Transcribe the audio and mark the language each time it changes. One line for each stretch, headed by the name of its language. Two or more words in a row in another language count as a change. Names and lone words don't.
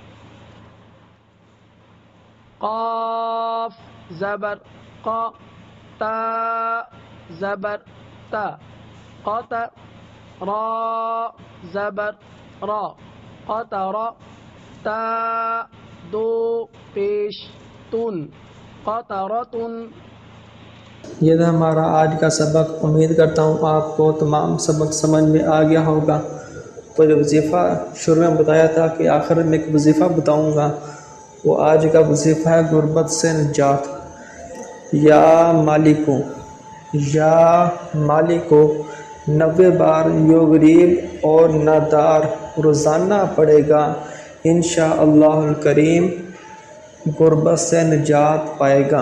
Urdu: قاف زبر قا تا زبر تا قط را زبر را قطر تا دو پیش تن قطرتن یہ تھا ہمارا آج کا سبق۔ امید کرتا ہوں آپ کو تمام سبق سمجھ میں آ گیا ہوگا۔ تو جو وظیفہ شروع میں بتایا تھا کہ آخر میں ایک وظیفہ بتاؤں گا، وہ آج کا وظیفہ ہے غربت سے نجات۔
Arabic: یا مالکو، یا مالکو
Urdu: 90 بار یو غریب اور نادار روزانہ پڑھے گا،
Arabic: انشاءاللہ الکریم
Urdu: غربت سے نجات پائے گا۔